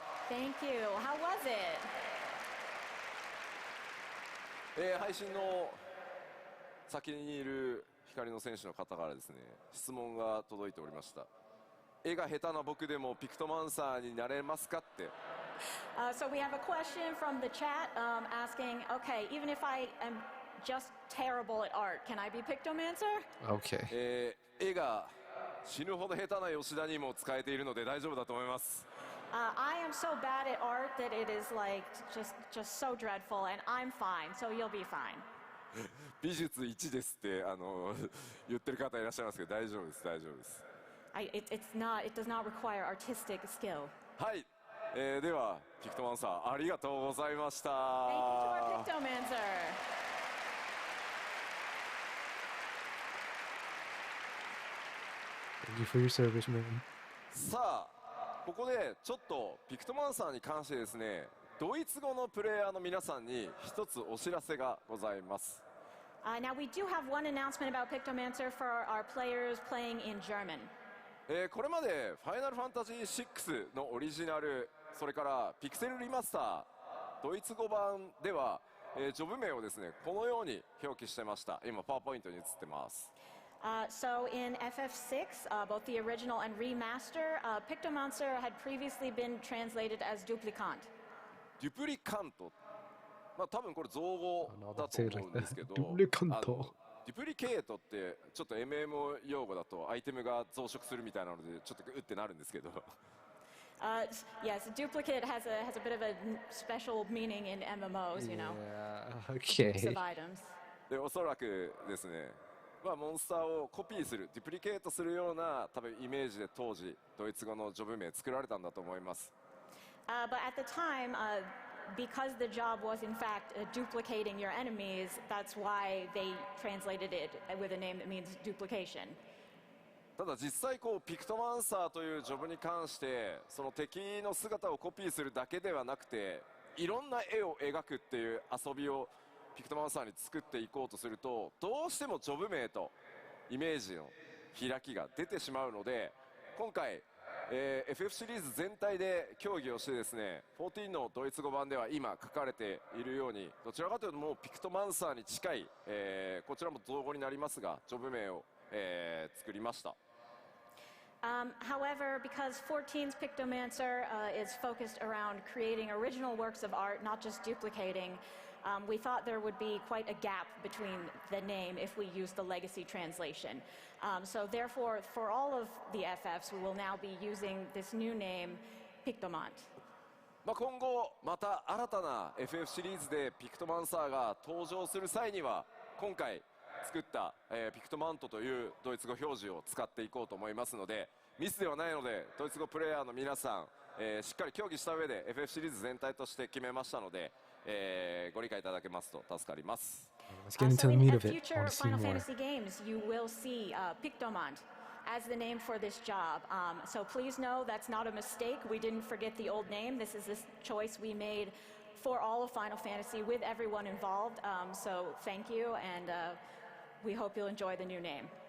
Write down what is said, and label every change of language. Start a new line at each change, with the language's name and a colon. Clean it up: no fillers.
English: Thank you. How was it?
Japanese: 配信の先にいる光の選手の方からですね、質問が届いておりました。絵が下手な僕でもピクトマンサーになれますかって。
English: So we have a question from the chat asking, okay, even if I am just terrible at art, can I be Pictomancer? Okay.
Japanese: 絵が死ぬほど下手な吉田にも使えているので大丈夫だと思います。
English: I am so bad at art that it is like just so dreadful, and I'm fine, so you'll be fine.
Japanese: 美術1ですって言ってる方いらっしゃいますけど大丈夫です大丈夫です。
English: It does not require artistic skill.
Japanese: はい、ではピクトマンサーありがとうございました。
English: Thank you to our Pictomancer. Thank you for your service, man.
Japanese: さあここでちょっとピクトマンサーに関してですね、ドイツ語のプレイヤーの皆さんに一つお知らせがございます。
English: Now we do have one announcement about Pictomancer for our players playing in German.
Japanese: これまで「ファイナルファンタジー6」のオリジナル、それからピクセルリマスタードイツ語版では、ジョブ名をですねこのように表記してました。今パワーポイントに映ってます。
English: So in FF6, both the original and remaster, Pictomancer had previously been translated as Duplicant.
Japanese: デュプリカント、まあ多分これ造語だと思うんですけど、デュプリカント。デュプリケートってちょっと MMO 用語だとアイテムが増殖するみたいなのでちょっとうってなるんですけど。
English: Yes, duplicate has a bit of a special meaning in MMOs, you know. Yeah, Groups okay. of items.
Japanese: でおそらくですね、まあ、モンスターをコピーするデュプリケートするような多分イメージで当時ドイツ語のジョブ名作られたんだと思います。
English: But at the time, because the job was in fact duplicating your enemies, that's why they translated it with a name that means duplication.
Japanese: ただ実際こうピクトマンサーというジョブに関してその敵の姿をコピーするだけではなくていろんな絵を描くっていう遊びをピクトマンサーに作っていこうとするとどうしてもジョブ名とイメージの開きが出てしまうので今回、FF シリーズ全体で協議をしてですね14のドイツ語版では今書かれているようにどちらかというともうピクトマンサーに近い、こちらも造語になりますがジョブ名を、作りました。
English: However, because 14's Pictomancer is focused around creating original works of art, not just duplicating, we thought there would be quite a gap between the name if we use the legacy translation. So therefore, for all of the FFs, we will now be using this new name, Pictomant.
Japanese: 今後また新たな FF シリーズでピクトマンサーが登場する際には今回作った、ピクトマントというドイツ語表示を使っていこうと思いますのでミスではないのでドイツ語プレイヤーの皆さん、しっかり協議した上で FF シリーズ全体として決めましたので、ご理解いただけますと助かります。
English: Let's get into So the in meat of it. I future want to see Final more. Fantasy games, you will see Pictomant as the name for this job. So please know that's not a mistake. We didn't forget the old name. This is this choice we made for all of Final Fantasy with everyone involved. So thank you, and we hope you'll enjoy the new name.